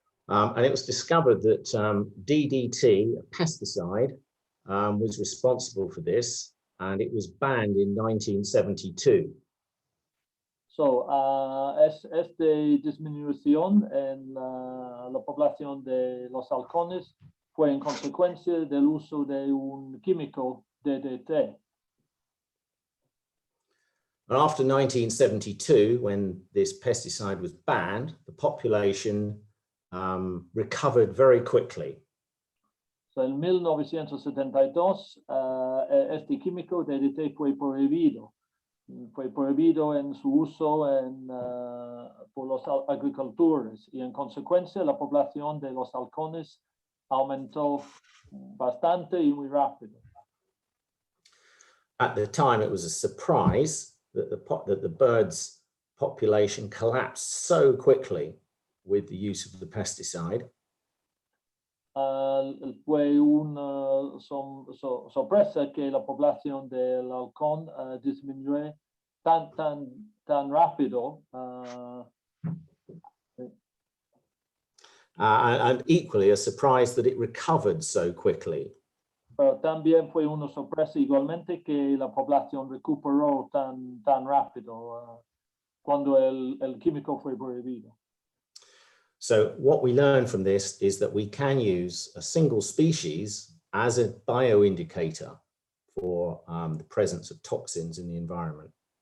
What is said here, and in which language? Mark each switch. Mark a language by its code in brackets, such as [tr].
[en] And it was discovered that DDT, a pesticide, was responsible for this, and it was banned in 1972. [es] So, esta disminución en la población de los halcones fue en consecuencia del uso de un químico DDT. [en] And after 1972, when this pesticide was banned, the population recovered very quickly. [es] So, en 1972, este químico DDT fue prohibido. Fue prohibido en su uso por los agricultores y en consecuencia la población de los halcones aumentó bastante y muy rápido. [en] At the time, it was a surprise that the birds' population collapsed so quickly with the use of the pesticide. [es] Fue una sorpresa que la población del halcón disminuyó tan rápido. [en] And equally a surprise that it recovered so quickly. [es] Pero también fue una sorpresa igualmente que la población recuperó tan rápido cuando el químico fue prohibido. [en] So what we learn from this is that we can use a single species as a bioindicator for the presence of toxins in the environment.